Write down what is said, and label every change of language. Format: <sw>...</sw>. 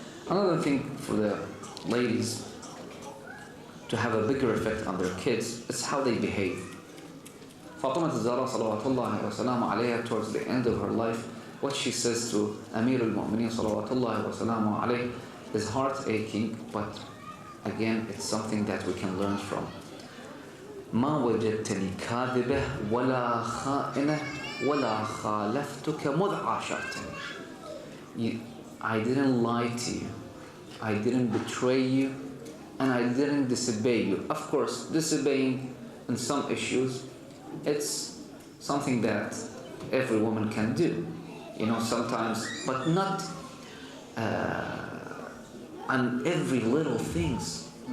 <en>Another thing for the ladies to have a bigger effect on their kids is how they behave. Fatima al-Zahra salawatullahi wa salamu alayha, towards the end of her life, what she says to Amir al-Mu'mineen salawatullahi wa salamu alayhi is heart-aching, but again, it's something that we can learn from.</en> <ar>ما وجدتني كاذبة ولا خائنة ولا خالفتك مذ عاشرتني.</ar> <en>I didn't lie to you, I didn't betray you, and I didn't disobey you. Of course, disobeying in some issues, it's something that every woman can do, sometimes, but not on every little things.</en>